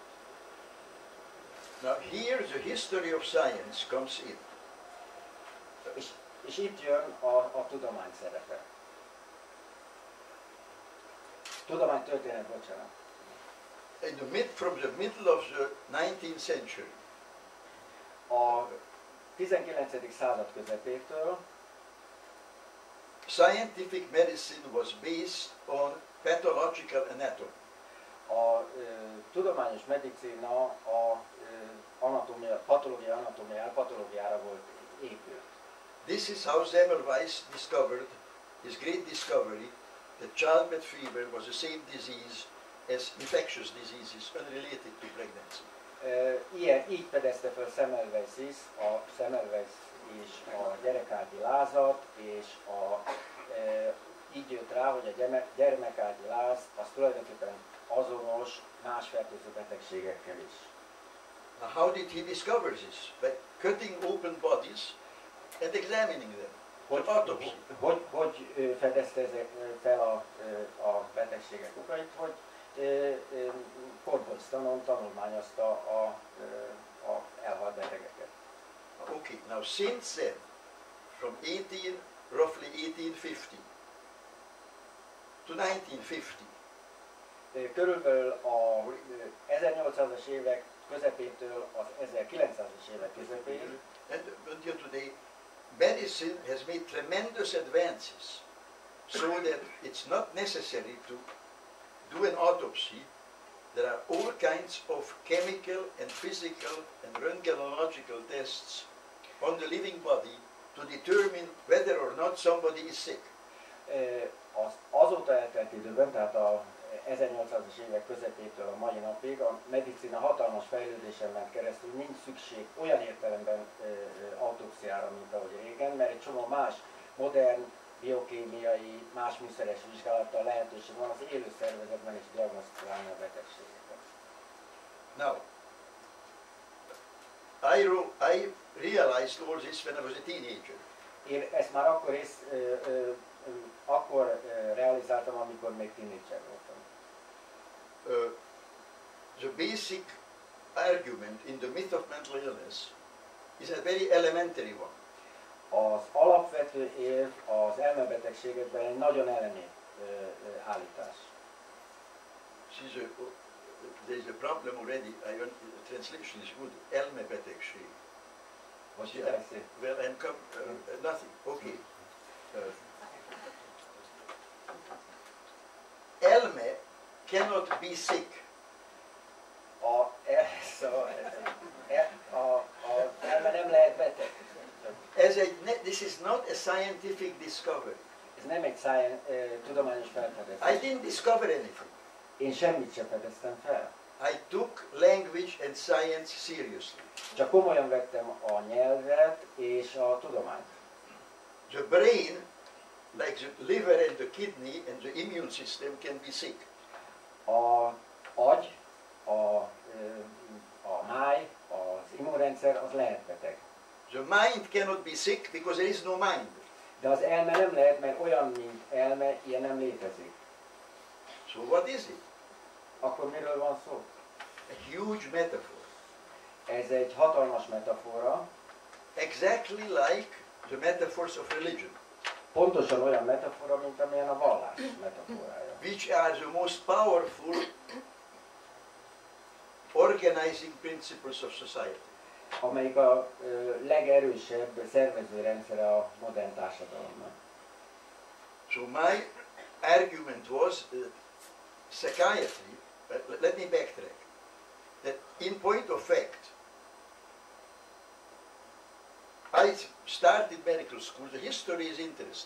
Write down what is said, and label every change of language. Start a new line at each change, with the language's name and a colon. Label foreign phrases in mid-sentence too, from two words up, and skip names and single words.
English: Now here the history of science comes in.
Hungarian: És itt jön a tudomány szerepe. Tudománytörténet, bocsánat.
English: From the middle of the 19th century.
Hungarian: A 19. század közepétől
English: scientific medicine was based on pathological anatomy.
Hungarian: A tudományos medicina a patológiára volt épült.
English: This is how Semmelweis discovered his great discovery that childbed fever was the same disease as infectious diseases unrelated to pregnancy.
Hungarian: Így fedezte fel Semmelweis is, és a gyerekágyi lázat, és így jött rá, hogy a gyermekágyi láz az tulajdonképpen azonos más fertőző betegségekkel is.
English: Now how did he discover this? By cutting open bodies and examining them.
Hungarian: Hogy fedezte fel a betegségek okait, hogy kórháztanon tanulmányozta a elhalt betegeket.
English: Okay, now since then, from roughly 1850 to 1950,
Hungarian: körülbelül a 1800-as évek közepétől az 1900-as évek közepéig,
English: and until today, medicine has made tremendous advances so that it's not necessary to do an autopsy. There are all kinds of chemical and physical and röntgenological tests on the living body to determine whether or not somebody is sick.
Hungarian: Azóta eltelt időben, tehát a 1800-as évek közepétől a mai napig a medicina hatalmas fejlődésen ment keresztül, nincs szükség olyan értelemben autopsziára, mint ahogy régen, mert egy csomó más modern biokémiai, más műszeres vizsgálattal lehetőség van az élő szervezetben is diagnosztizálni a betegségeket.
English: Now, I realized all this when I was a teenager.
Hungarian: Én ezt már akkor akkor realizáltam, amikor még tínédzser voltam.
English: The basic argument in the myth of mental illness is a very elementary one.
Hungarian: Az alapvető érv az elmebetegségekben egy nagyon elemi állítás.
English: There's a problem already. The translation is good.
Hungarian: Elmebetegség.
English: What did I say? Well, and come, nothing. Okay. Elme cannot be sick.
Hungarian: Elme nem lehet beteg.
English: This is not a scientific discovery.
Hungarian: Ez nem egy tudományos felfedezés.
English: I didn't discover anything.
Hungarian: Én semmit sem fedeztem fel.
English: I took language and science seriously.
Hungarian: Csak komolyan vettem a nyelvet és a tudományt.
English: The brain, like the liver and the kidney and the immune system, can be sick.
Hungarian: A agy, a máj, az immunrendszer, az lehet beteg.
English: The mind cannot be sick because there is no mind.
Hungarian: De az elme nem lehet, mert olyan, mint elme, ilyen nem létezik.
English: So what is it?
Hungarian: Akkor miről van szó?
English: A huge metaphor.
Hungarian: Ez egy hatalmas metafora.
English: Exactly like the metaphors of religion.
Hungarian: Pontosan olyan metafora, mint amilyen a vallás metaforája.
English: Which are the most powerful organizing principles of society.
Hungarian: Amelyik a legerősebb szervezőrendszere a modern társadalomnak.
English: So my argument was that psychiatry, let me backtrack, that in point of fact, I started medical school, the history is interesting.